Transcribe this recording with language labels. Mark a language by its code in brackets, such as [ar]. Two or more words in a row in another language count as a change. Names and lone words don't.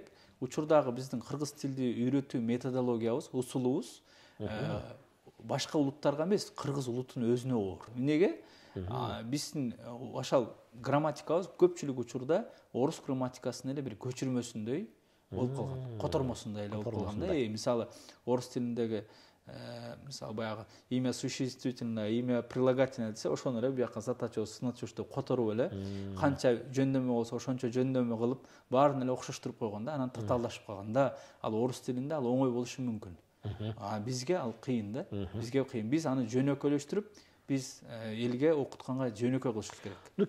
[ky] Учурдагы биздин кыргыз тилди үйрөтүү методологиябыз, усулубуз башка улуттарга эмес, кыргыз улутунун өзүнө оор. Эмнеге? Биздин ошол грамматикабыз көпчүлүк учурда орус грамматикасынын эле бир көчүрмөсүндөй болуп калган, котормосундай эле болуп калган да. Мисалы орус тилиндеги мисалы баягы [ru] имя существительное, имя прилагательное [ky] десе, ошону эле бияка заточёс, сночёс деп которуп эле канча жөндөмө болсо ошончо жөндөмө кылып баарын эле окшоштуруп койгон да, анан татаалдашып калган да. Ал орус тилинде ал оңой болушу мүмкүн. Бизге ал кыйын да. Бизге кыйын. Биз аны жөнөкөйлөштүрүп, биз элге окутканга жөнөкөй кылышыбыз керек.